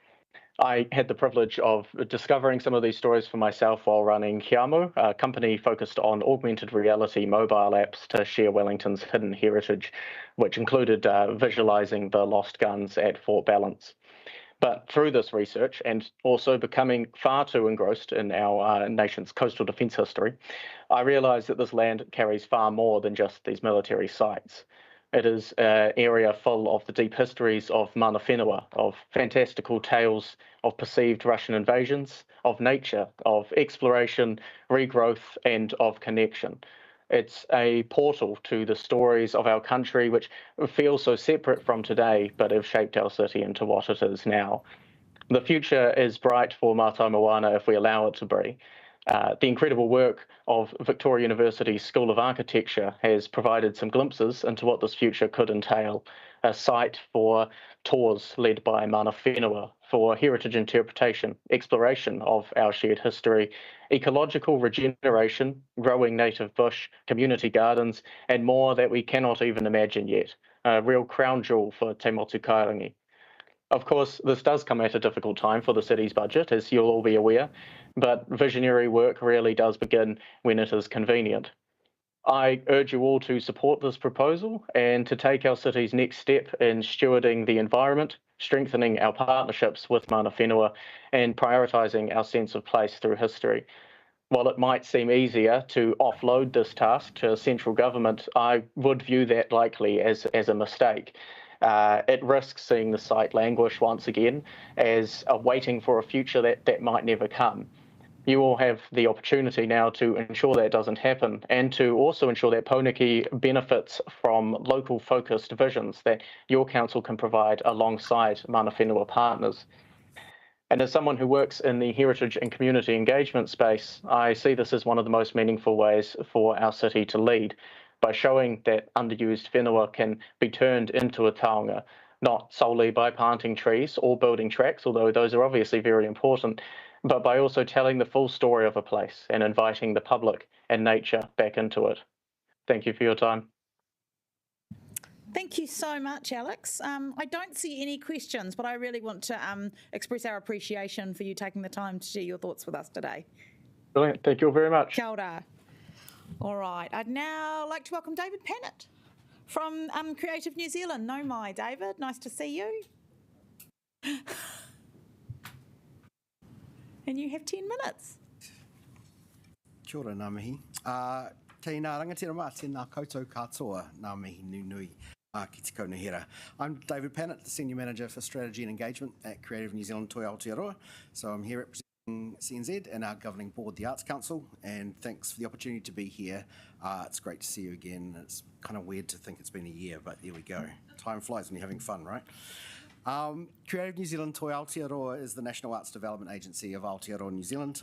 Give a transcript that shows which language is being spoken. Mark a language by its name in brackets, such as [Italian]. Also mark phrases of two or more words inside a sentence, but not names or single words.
[English] I had the privilege of discovering some of these stories for myself while running Hiamu, a company focused on augmented reality mobile apps to share Wellington's hidden heritage, which included visualising the lost guns at Fort Balance. But through this research, and also becoming far too engrossed in our nation's coastal defence history, I realised that this land carries far more than just these military sites. It is an area full of the deep histories of [Māori] mana whenua, [English] of fantastical tales of perceived Russian invasions, of nature, of exploration, regrowth, and of connection. It's a portal to the stories of our country, which feel so separate from today, but have shaped our city into what it is now. The future is bright for Matai Moana if we allow it to be. The incredible work of Victoria University's School of Architecture has provided some glimpses into what this future could entail. A site for tours led by [Māori] mana whenua, [English] for heritage interpretation, exploration of our shared history, ecological regeneration, growing native bush, community gardens, and more that we cannot even imagine yet. A real crown jewel for Te Motu Kārangi. Of course, this does come at a difficult time for the city's budget, as you'll all be aware, but visionary work really does begin when it is convenient. I urge you all to support this proposal and to take our city's next step in stewarding the environment, strengthening our partnerships with [Māori] mana whenua, [English] and prioritising our sense of place through history. While it might seem easier to offload this task to central government, I would view that likely as a mistake. It risks seeing the site languish once again as waiting for a future that might never come. You all have the opportunity now to ensure that doesn't happen and to also ensure that Pouneki benefits from local focused visions that your council can provide alongside [Māori] mana whenua [English] partners. And as someone who works in the heritage and community engagement space, I see this as one of the most meaningful ways for our city to lead, by showing that underused whenua can be turned into a taonga, not solely by planting trees or building tracks, although those are obviously very important, but by also telling the full story of a place and inviting the public and nature back into it. Thank you for your time. Thank you so much, Alex. I don't see any questions, but I really want to express our appreciation for you taking the time to share your thoughts with us today. Brilliant. Thank you all very much. [Māori] Kia ora. [English] All right. I'd now like to welcome David Pannett from Creative New Zealand. [Māori] No mai, [English] David. Nice to see you. And you have 10 minutes. [Māori] Kia ora, ngā mihi. Kei ngā rangatira mā, tēnā koutou katoa, ngā mihi nui ki te kaunihera. [English] I'm David Pannett, the Senior Manager for Strategy and Engagement at Creative New Zealand Toi Aotearoa. So I'm here representing CNZ and our governing board, the Arts Council, and thanks for the opportunity to be here. It's great to see you again. It's kind of weird to think it's been a year, but there we go. Time flies when you're having fun, right? Creative New Zealand Toi Aotearoa is the National Arts Development Agency of Aotearoa, New Zealand.